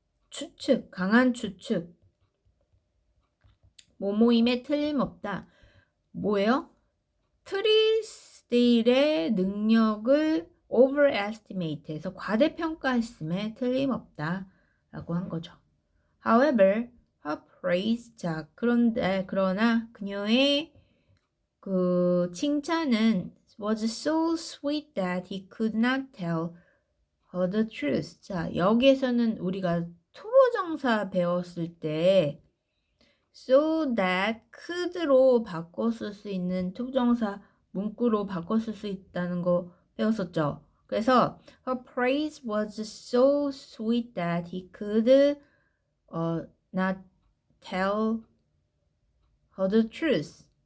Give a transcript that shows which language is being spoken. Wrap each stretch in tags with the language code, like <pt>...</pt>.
<ko>추측, 강한 추측. 모모임에 틀림없다. 뭐예요? 트리스데일의 능력을 overestimate 해서 과대평가했음에 틀림없다 라고 한 거죠.</ko> <en>However, her praise</en> <ko>자 그러나 그녀의 그 칭찬은</ko> <en>was so sweet that he could not tell her the truth.</en> <ko>자 여기에서는 우리가 투부정사 배웠을 때</ko> <en>so that could</en> <ko>로 바꿨을 수 있는 투부정사 문구로 바꿨을 수 있다는 거 배웠었죠. 그래서</ko> <en>her praise was so sweet that he could not tell her the truth.</en>